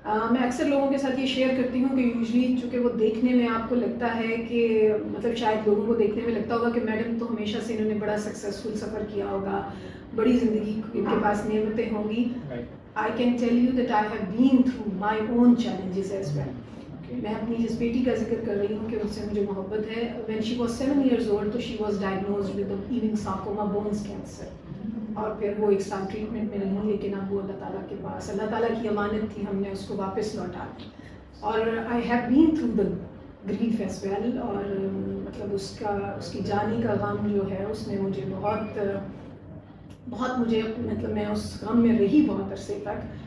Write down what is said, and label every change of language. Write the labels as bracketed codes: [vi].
[ur] میں اکثر لوگوں کے ساتھ یہ شیئر کرتی ہوں کہ یوزلی چونکہ وہ دیکھنے میں آپ کو لگتا ہے کہ مطلب شاید لوگوں کو دیکھنے میں لگتا ہوگا کہ میڈم تو ہمیشہ سے انہوں نے بڑا سکسیزفل سفر کیا ہوگا, بڑی زندگی ان کے پاس نعمتیں ہوں گی. [en] I can tell you that I have been through my own challenges as well. [ur] میں اپنی جس بیٹی کا ذکر کر رہی ہوں کہ ان سے مجھے محبت ہے, [en] when she was 7 years old [ur] تو [en] she was diagnosed with Ewing sarcoma bones cancer, [ur] اور پھر وہ 1 سال ٹریٹمنٹ میں رہی, لیکن اب وہ اللہ تعالیٰ کے پاس, اللہ تعالیٰ کی امانت تھی, ہم نے اس کو واپس لوٹا. اور [en] I have been through the grief as well, [ur] اور مطلب اس کی جانی کا غم جو ہے اس نے مجھے بہت مجھے, مطلب میں اس غم میں رہی بہت عرصے تک.